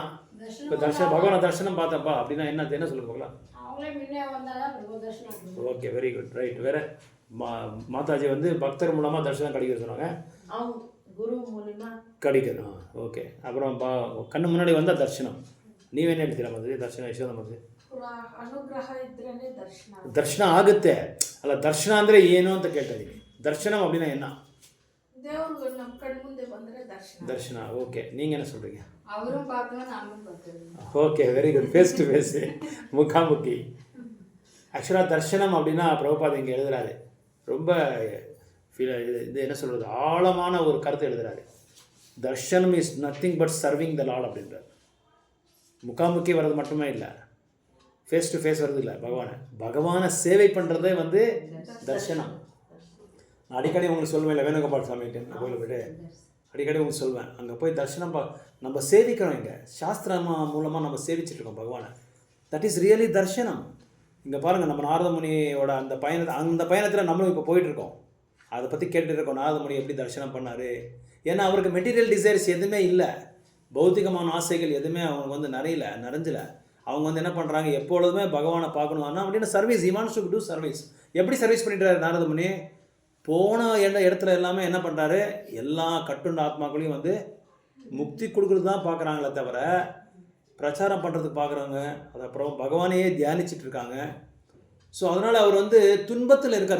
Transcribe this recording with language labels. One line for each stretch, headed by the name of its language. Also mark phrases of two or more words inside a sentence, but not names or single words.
Tamil: இப்போ பகவான தரிசனம் பார்த்தப்பா அப்படின்னா என்ன சொல்லுங்க பார்க்கலாம்.
English: OK, very good, right.
Tamil: வேற மாதாஜி பக்தர் மூலமாக தரிசனம் கிடைக்குது சொன்னாங்க. குரு மூலமாக கிடைக்குது. ஓகே. அப்புறம் கண்ணு முன்னாடி வந்தால் தரிசனம்.
Kannada: ನೀವೇನು ಹೇಳ್ತೀರಾ ಮದುವೆ ದರ್ಶನ ಯಶೋದ ಮದುವೆ ಅನುಗ್ರಹ ಇದ್ರೇನೆ ದರ್ಶನ ಆಗುತ್ತೆ ಅಲ್ಲ. ದರ್ಶನ ಅಂದರೆ ಏನು ಅಂತ ಕೇಳ್ತಾ ಇದ್ದೀನಿ.
Tamil: ದರ್ಶனம் அப்படின்னா என்ன?
Kannada: ದೇವರು ನಮ್ಮ ಕಣ್ಣು ಮುಂದೆ ಬಂದರೆ ದರ್ಶನ. ಓಕೆ,
Tamil: நீங்க சொல்றீங்க? அவரும் பார்க்கணும், நானும் பார்க்கணும்.
English: OK, very good. Face to face, முகாமுக்கி.
Tamil: ஆக்சுவலாக தர்ஷனம் அப்படின்னா பிரபுபாத் இங்கே எழுதுறாரு. ரொம்ப இது என்ன சொல்கிறது, ஆழமான ஒரு கருத்து எழுதுறாரு.
English: தர்ஷனம் is nothing but serving the Lord அப்படின்றார்.
Tamil: முகாமுக்கி வர்றது மட்டுமே இல்லை,
English: face to face
Tamil: வர்றது இல்லை. பகவானை சேவை பண்ணுறதே தர்ஷனம். நான் அடிக்கடி உங்களுக்கு சொல்லுவேன், இல்லை வேணுகோபால் சாமி கோயிலை போய்ட்டு அடிக்கடி உங்களுக்கு சொல்வேன், அங்கே போய் தர்ஷனம் நம்ம சேவிக்கிறோம். இங்கே சாஸ்திரம் மூலமாக நம்ம சேவிச்சிட்ருக்கோம் பகவானை.
English: that is really தர்ஷனம்.
Tamil: இங்கே பாருங்கள், நம்ம நாரத முனியோட அந்த பயணத்தில் நம்மளும் இப்போ போயிட்டுருக்கோம். அதை பற்றி கேட்டுட்டு இருக்கோம். நாரத முனி எப்படி தரிசனம் பண்ணார்? ஏன்னா அவருக்கு
English: material desires
Tamil: எதுவுமே இல்லை. பௌத்திகமான ஆசைகள் எதுவுமே அவங்க வந்து நிறைஞ்சல. அவங்க வந்து என்ன பண்ணுறாங்க, எப்பொழுதுமே பகவானை பார்க்கணும் அப்படின்னு சர்வீஸ்,
English: he wants to do சர்வீஸ்.
Tamil: எப்படி சர்வீஸ் பண்ணிட்டாரு நாரத முனி? போன இடத்துல எல்லாமே என்ன பண்ணுறாரு, எல்லா கட்டுண்ட ஆத்மாக்களையும் வந்து முக்தி கொடுக்குறது தான் பார்க்குறாங்களே தவிர பிரச்சாரம் பண்ணுறதுக்கு பார்க்குறாங்க. அது அப்புறம் பகவானையே தியானிச்சுட்டு இருக்காங்க. ஸோ அதனால் அவர் வந்து துன்பத்தில் இருக்கார்.